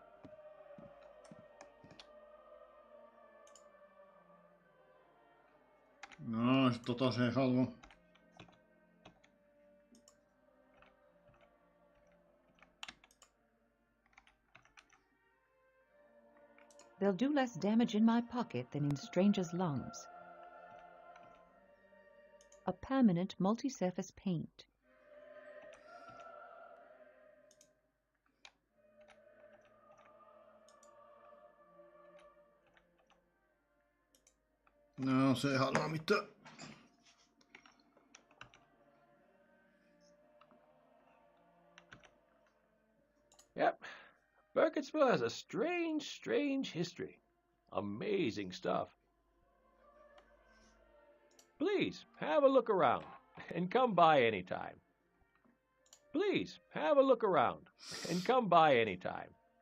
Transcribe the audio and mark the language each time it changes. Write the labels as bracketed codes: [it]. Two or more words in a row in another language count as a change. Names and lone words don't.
[fi] No, tota se ei halua. [en] They'll do less damage in my pocket than in strangers' lungs. A permanent multi-surface paint. [fi] No, se ei halua mitään. [en] Yep. Burkittsville has a strange history. Amazing stuff. Please, have a look around, and come by anytime. Please, have a look around, and come by anytime.